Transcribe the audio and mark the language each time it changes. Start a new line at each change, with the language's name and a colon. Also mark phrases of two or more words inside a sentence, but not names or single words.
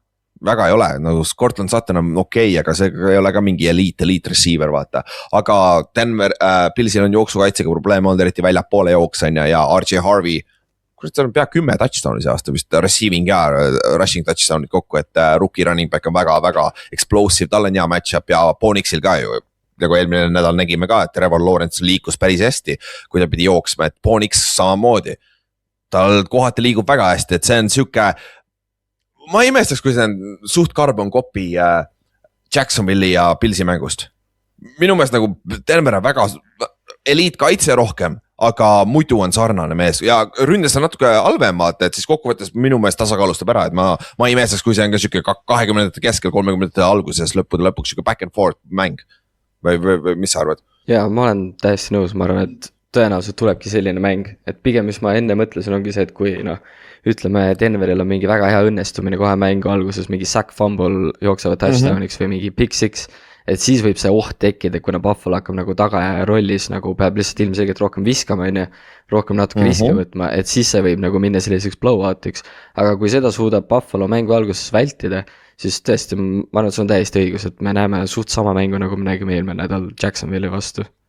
Estonian: Väga ei ole, nagu Cortland Sutton on okei, aga see ei ole ka mingi
English: elite receiver,
Estonian: vaata. Aga Denver, Pilsil on jooksukaitsega probleem olnud, eriti väljapoole jooksanja ja RJ Harvey, kus ta on pea 10 touchdown'i see aasta, vist receiving ja
English: rushing touchdown'id
Estonian: kokku, et
English: rookie running back
Estonian: on väga-väga explosive, tal on hea match-up ja Bonixil ka ju. Nagu eelmine nädal nägime ka, et Trevor Lawrence liikus päris hästi, kui ta pidi jooksma, et Bonix samamoodi. Tal kohati liigub väga hästi, et see on siuke. Ma ei imestaks, kui see on suht carbon copy Jacksonville'i ja Pilsi mängust. Minu meelest nagu Denver on väga eliit kaitse rohkem, aga muidu on sarnane mees ja ründes on natuke halvemad, et siis kokkuvõttes minu meelest tasakaalustab ära, et ma ei imestaks, kui see on ka siuke 20. keskel, 30. alguses lõppude lõpuks siuke
English: back and forth
Estonian: mäng või mis sa arvad? Jaa, ma olen täiesti nõus, ma arvan, et tõenäoliselt tulebki selline mäng, et pigem mis ma enne mõtlesin ongi see, et kui ütleme Denveril on mingi väga hea õnnestumine kohe mängu alguses, mingi
English: sack fumble
Estonian: jooksevad touchdowniks või mingi
English: pick six,
Estonian: et siis võib see oht tekkida, kuna Buffalo hakkab nagu tagaja rollis, nagu peab lihtsalt ilmselgelt rohkem viskama, rohkem natuke riske võtma, et siis see võib nagu minna selliseks blowoutiks, aga kui seda suudab Buffalo mängu alguses vältida, siis tõesti, ma arvan, et see on täiesti õigus, et me näeme suht sama mängu, nagu me nägime eelmine nädal Jacksonville'i vastu.